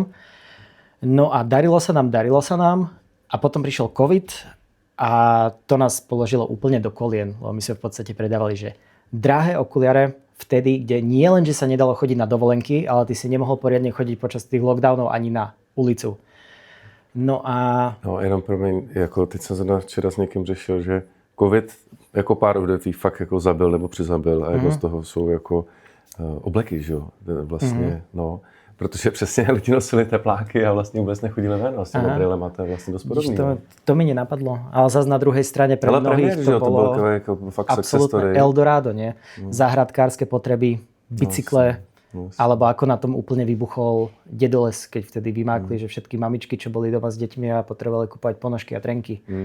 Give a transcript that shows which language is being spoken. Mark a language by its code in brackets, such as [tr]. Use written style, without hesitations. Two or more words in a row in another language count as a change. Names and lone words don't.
[sk] No a darilo sa nám a potom prišiel COVID a to nás položilo úplne do kolien, lebo my sme v podstate predávali, že drahé okuliare vtedy, kde nie len, že sa nedalo chodiť na dovolenky, ale ty si nemohol poriadne chodiť počas tých lockdownov ani na ulicu. No a... [cs] No jenom promiň, jako teď jsem zrovna včera s někým řešil, že covid jako pár odvětví fakt jako zabil nebo přizabil a jako z toho jsou jako obleky, že jo, vlastně, no. Protože přesně lidi nosili tepláky a vlastně vůbec nechodili ven s těma brýlema, to je vlastně dost podobný. [sk] To mi nenapadlo, ale zase na druhej strane pre mnohých to bolo fakt absolútne Eldorado, nie? Záhradkárske potreby, bicykle, alebo ako na tom úplne vybuchol dedoles, keď vtedy vymákli, že všetky mamičky, čo boli doma s deťmi a potrebovali kúpať ponožky a trenky.